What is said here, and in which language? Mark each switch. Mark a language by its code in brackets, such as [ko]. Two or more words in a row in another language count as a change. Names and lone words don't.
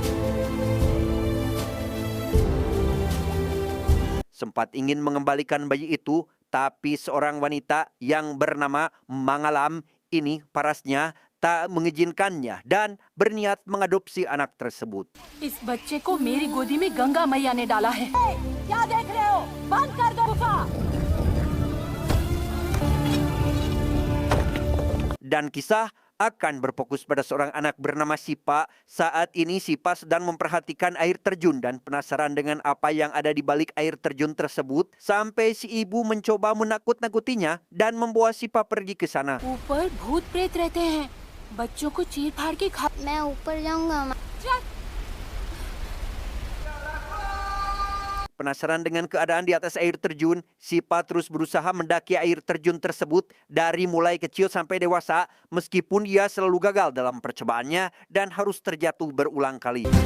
[id] Sempat ingin mengembalikan bayi itu, tapi seorang wanita yang bernama Mangalam ini parasnya tak mengizinkannya dan berniat mengadopsi anak tersebut. [hi] इस बच्चे को मेरी गोदी में गंगा मैया ने डाला है। क्या देख रहे हो? बंद कर दो गुफा। [id] Dan kisah akan berfokus pada seorang anak bernama Sipa. Saat ini Sipa sedang memperhatikan air terjun dan penasaran dengan apa yang ada di balik air terjun tersebut, sampai si ibu mencoba menakut-nakutinya dan membawa Sipa pergi ke sana. [hi] ऊपर भूत प्रेत रहते हैं। बच्चों को चीर फाड़ के खा। मैं ऊपर जाऊंगा। [id] Penasaran dengan keadaan di atas air terjun, Sipa terus berusaha mendaki air terjun tersebut dari mulai kecil sampai dewasa, meskipun ia selalu gagal dalam percobaannya dan harus terjatuh berulang kali.